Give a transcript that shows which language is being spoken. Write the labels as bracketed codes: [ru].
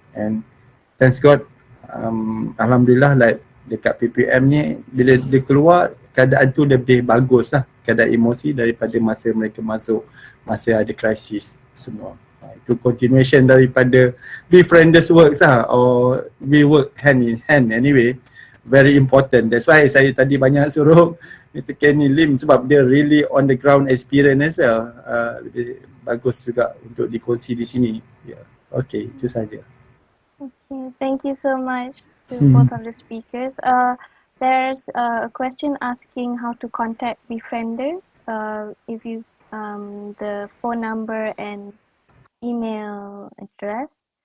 [en] And thanks God, [ms] alhamdulillah, like dekat PPM ni, bila dia keluar, keadaan tu lebih bagus lah, keadaan emosi, daripada masa mereka masuk masa ada krisis semua. Itu continuation daripada [en] befrienders works lah, or we work hand in hand anyway. Very important. That's why [ms] saya tadi banyak suruh Mr. [en] Kenny Lim, [ms] sebab dia [en] really on the ground experience as well. [ms] Lebih bagus juga untuk dikongsi di sini. Yeah. Okay, itu saja. [en] Okay, thank you so much to both of the speakers. There's a question asking how to contact befrienders. If you the phone number and email address.